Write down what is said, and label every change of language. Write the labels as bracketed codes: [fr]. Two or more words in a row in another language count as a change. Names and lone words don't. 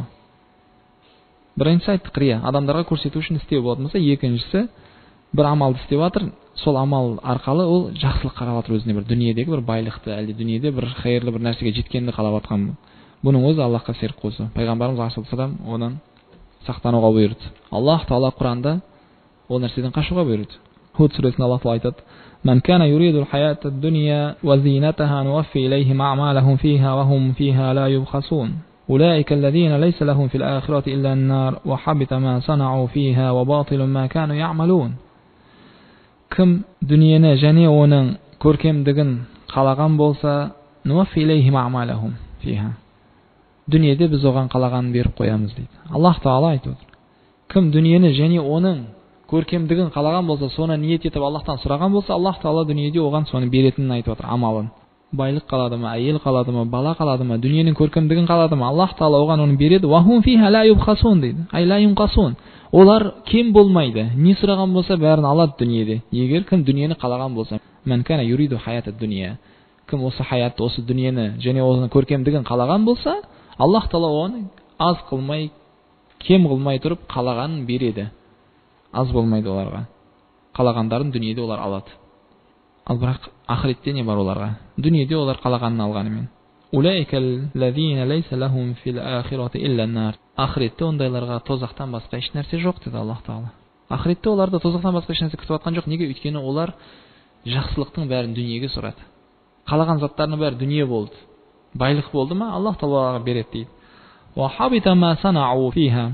[kk] Біріншісі айттық рия, адамдарға көрсету үшін істеу болатын болса, екіншісі бір амалды істеп жатыр, сол амал арқалы ол жақсылық қарап жатыр өзіне, бір дүниедегі бір байлықты, әлде дүниеде бір хайырлы бір нәрсеге жеткенді қалап жатқан. Бұның өзі Аллахқа ширк қосу. Пайғамбарымыз алейхиссалам одан сақтануға бұйырды. Аллах Тағала Құранда ол нәрседен қашуға бұйырды. Худ сүресінде Аллах Тағала айтады: [ar] "من كان يريد الحياة الدنيا وزينتها نوف إليهم أعمالهم فيها وهم فيها لا يبخسون. أولئك الذين ليس لهم في الآخرة إلا النار وحبط ما صنعوا فيها وباطل ما كانوا يعملون." [kk] Кім дүниені және оның көркемдігін қалаған болса, [ar] نوف إليهم أعمالهم فيها. [kk] Дүниеде біз оған қалағанын беріп қоямыз дейді. Аллах Тағала айтып отыр. кім дүниені және оның көркемдігін қалаған болса, соны ниет етіп Аллахтан сұраған болса, Аллах Тағала дүниеде оған соны беретінін айтып отыр, амалын. Байлық қалады ма, әйел қалады ма, бала қалады ма, дүниенің көркемдігін қалады ма, Аллах Тағала оған оны береді. [ar] وهم فيها لا يبخسون [kk] дейді. [ar] أي لا ينقصون. [kk] Олар кем болмайды. Не сұраған болса, бәрін алады дүниеде. Егер кім дүниені қалаған болса, [ar] من كان يريد الحياة الدنيا. [kk] Кім осы хаятты, осы дүниені және оның көркемдігін қалаған болса, Аллах Тағала оны аз қылмай, кем қылмай тұрып қалағанын береді. Аз болмайды оларға. Қалағандарын дүниеде олар алады. Ал бірақ ақыретте не бар оларға? Дүниеде олар қалағанын алғанымен. [ar] أولئك الذين ليس لهم في الآخرة إلا النار. [kk] Ақыретте ондайларға тозақтан басқа еш нәрсе жоқ деді Аллах Тағала. Ақыретте оларды тозақтан басқа еш нәрсе күтіп жатқан жоқ. Неге? Өйткені олар жақсылықтың бәрін дүниеге сұрады. Қалаған заттарының бәрі дүние болды. Байлық болды ма, Аллах Тағала береді дейді. [ar] وحبط ما صنعوا فيها.